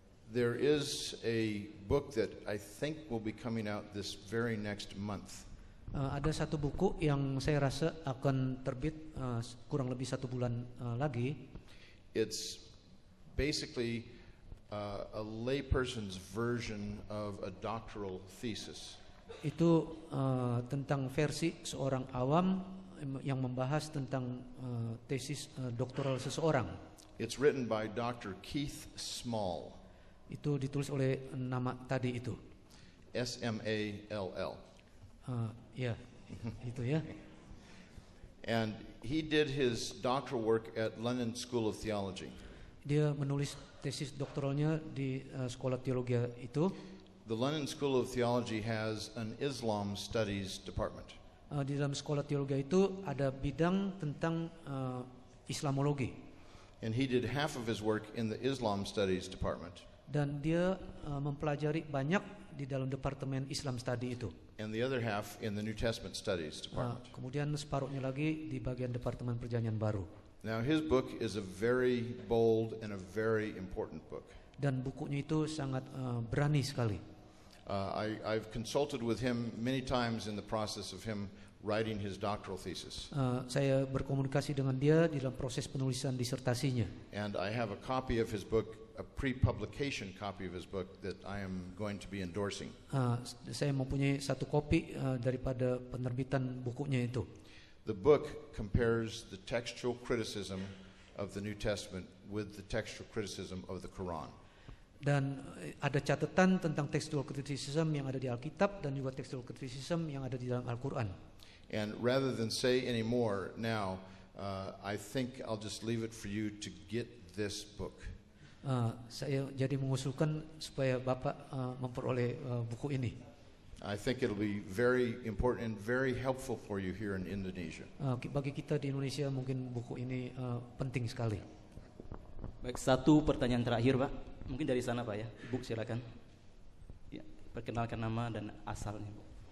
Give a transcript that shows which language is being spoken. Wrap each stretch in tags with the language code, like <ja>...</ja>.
<en>There is a book that I think will be coming out this very next month.</en> <id>Ada satu buku yang saya rasa akan terbit kurang lebih 1 bulan lagi.</id> <en>It's basically a layperson's version of a doctoral thesis.</en> <id>Itu tentang versi seorang awam yang membahas tentang tesis doktoral seseorang.</id> <en>It's written by Dr. Keith Small.</en> <id>Itu ditulis oleh nama tadi itu.</id> <en>S-M-A-L-L.</en> <id>Ya, itu ya.</id> <en>And he did his doctoral work at London School of Theology.</en> <id>Dia menulis tesis doktoralnya di sekolah teologi itu.</id> <en>The London School of Theology has an Islam Studies department.</en> <id>Di dalam sekolah teologi itu ada bidang tentang Islamologi.</id> <en>And he did half of his work in the Islam Studies department.</en> <id>Dan dia mempelajari banyak di dalam departemen Islam Study itu.</id> <en>and the other half in the New Testament Studies department.</en> <id>Kemudian separuhnya lagi di bagian departemen Perjanjian Baru.</id> <en>Now, his book is a very bold and a very important book.</en> <id>Dan bukunya itu sangat berani sekali.</id> <en>I've consulted with him many times in the process of him writing his doctoral thesis.</en> <id>Saya berkomunikasi dengan dia di dalam proses penulisan disertasinya.</id> <en>And I have a copy of his book, a pre-publication copy of his book that I am going to be endorsing.</en> <id>Saya mempunyai satu kopi daripada penerbitan bukunya itu.</id> <en>The book compares the textual criticism of the New Testament with the textual criticism of the Quran.</en> <id>Dan ada catatan tentang textual criticism yang ada di Alkitab dan juga textual criticism yang ada di dalam Al-Quran.</id> <en>And rather than say any more now, I think I'll just leave it for you to get this book.</en> <id>Saya jadi mengusulkan supaya Bapak memperoleh buku ini.</id> <en>I think it'll be very important and very helpful for you here in Indonesia.</en> <id>Bagi kita di Indonesia mungkin buku ini penting sekali. Baik, satu pertanyaan terakhir, Pak. Mungkin dari sana, Pak ya. Ibu silakan. Ya, perkenalkan nama dan asalnya, Bu.</id>